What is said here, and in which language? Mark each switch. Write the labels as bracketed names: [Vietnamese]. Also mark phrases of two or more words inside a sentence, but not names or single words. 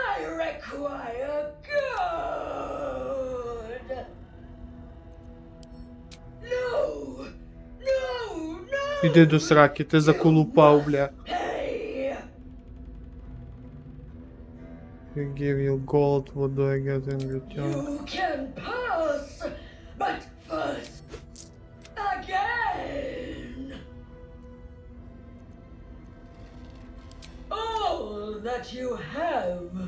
[English] require good. No! No! No! [Ukrainian] Іди до сраки, ти заколупав, бля. [English] Pay! I give you gold, what do I get in return? You can pass, but first, again! All that you have.